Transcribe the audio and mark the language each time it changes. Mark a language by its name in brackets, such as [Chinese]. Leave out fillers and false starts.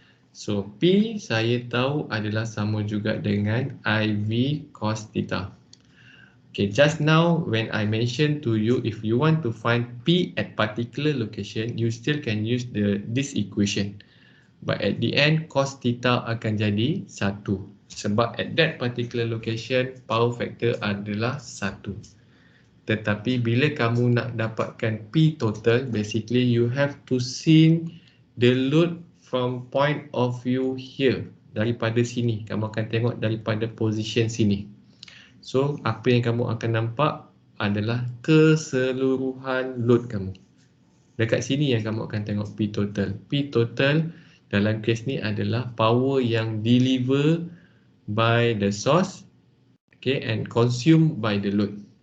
[Malay] So P saya tahu adalah sama juga dengan IV cos theta. [English] Okay, just now when I mentioned to you, if you want to find P at particular location, you still can use this equation. But at the end, cos theta [Malay] akan jadi 1. Sebab [English] at that particular location, power factor adalah 1. [Malay] Tetapi bila kamu nak dapatkan P total, [English] basically you have to see the load from point of view here. [Malay] Daripada sini, kamu akan tengok daripada position sini. So, apa yang kamu akan nampak adalah keseluruhan load kamu. Dekat sini yang kamu akan tengok P total. P total dalam kes ni adalah power yang [English] deliver by the source, okay, and consumed by the load.